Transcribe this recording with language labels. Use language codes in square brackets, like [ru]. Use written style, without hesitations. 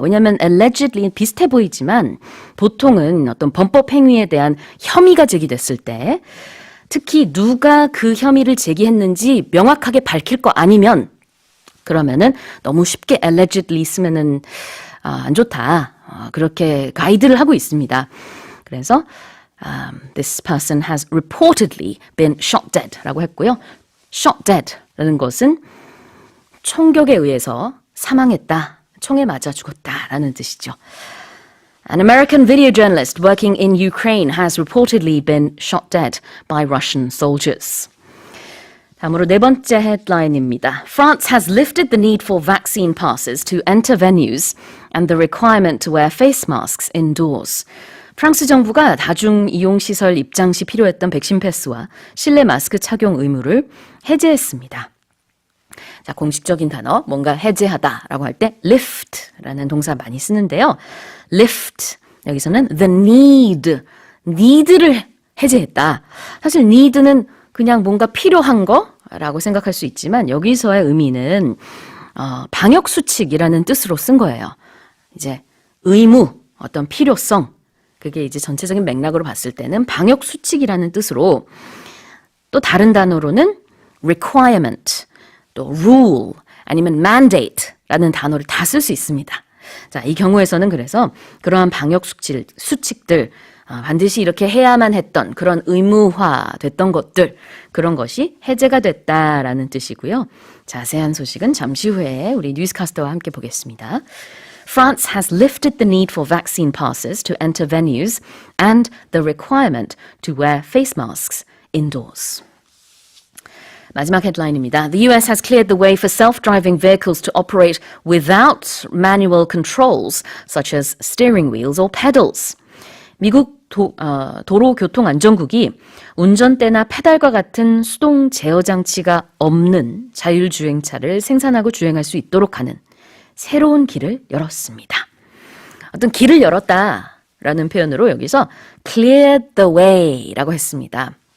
[ko] 왜냐하면 allegedly는 비슷해 보이지만 보통은 어떤 범법 행위에 대한 혐의가 제기됐을 때 특히 누가 그 혐의를 제기했는지 명확하게 밝힐 거 아니면 그러면은 너무 쉽게 allegedly 쓰면은 안 좋다. 그렇게 가이드를 하고 있습니다. 그래서 [en] this person has reportedly been shot dead [ko] 라고 했고요. shot dead 라는 것은 총격에 의해서 사망했다, 총에 맞아 죽었다라는 뜻이죠. [en] An American video journalist working in Ukraine has reportedly been shot dead by Russian soldiers. [ko] 다음으로 네 번째 헤드라인입니다. [en] France has lifted the need for vaccine passes to enter venues and the requirement to wear face masks indoors. [ko] 프랑스 정부가 다중이용시설 입장 시 필요했던 백신 패스와 실내 마스크 착용 의무를 해제했습니다. 자, 공식적인 단어, 뭔가 해제하다라고 할 때 lift라는 동사 많이 쓰는데요. lift, 여기서는 the need를 해제했다. 사실 need는 그냥 뭔가 필요한 거라고 생각할 수 있지만 여기서의 의미는 방역수칙이라는 뜻으로 쓴 거예요. 이제 의무, 어떤 필요성, 그게 이제 전체적인 맥락으로 봤을 때는 방역수칙이라는 뜻으로 또 다른 단어로는 requirement, 또 rule, 아니면 mandate라는 단어를 다 쓸 수 있습니다. 자, 이 경우에서는 그래서 그러한 방역수칙들, 반드시 이렇게 해야만 했던 그런 의무화됐던 것들, 그런 것이 해제가 됐다라는 뜻이고요. 자세한 소식은 잠시 후에 우리 뉴스카스터와 함께 보겠습니다. [en] France has lifted the need for vaccine passes to enter venues and the requirement to wear face masks indoors. [ko] 마지막 헤드라인입니다. [en] The US has cleared the way for self-driving vehicles to operate without manual controls, such as steering wheels or pedals. [ko] 미국 도로교통안전국이 운전대나 페달과 같은 수동 제어 장치가 없는 자율주행차를 생산하고 주행할 수 있도록 하는 새로운 길을 열었습니다. 어떤 길을 열었다라는 표현으로 여기서 clear the way라고 했습니다.